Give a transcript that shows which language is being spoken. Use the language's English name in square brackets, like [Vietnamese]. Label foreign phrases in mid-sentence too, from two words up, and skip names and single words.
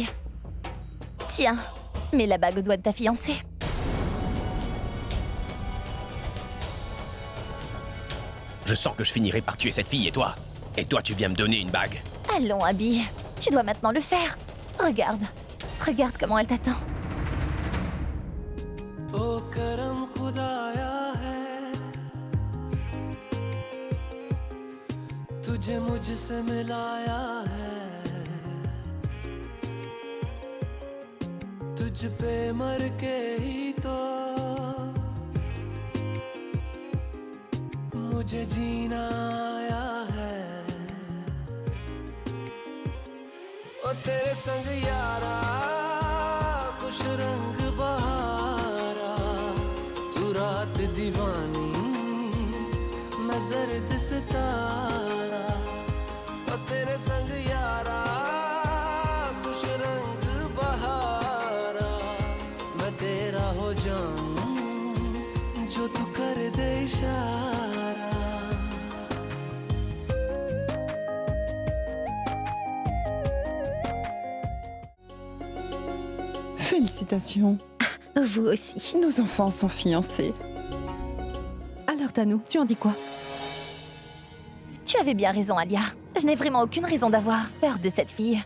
[French] Tiens, mets la bague au doigt de ta fiancée. Je sens que je finirai par tuer cette fille et toi. Et toi, tu viens me donner une bague. Allons, Abby. Tu dois maintenant le faire. Regarde. Regarde comment elle t'attend. [Hindi] तुझे मुझसे मिलाया है तुझ पे मर के ही तो मुझे जीना आया है ओ तेरे संग यारा कुछ रंग बहारा तू रात दीवानी मैं जर्द सितारा ओ तेरे संग यारा कुछ रंग बहारा मैं तेरा हो जाऊं जो तू कर दे इशारा [French] Félicitations. Vous aussi. Nos enfants sont fiancés. Alors Tanou, tu en dis quoi? Tu avais bien raison, Alia. Je n'ai vraiment aucune raison d'avoir peur de cette fille.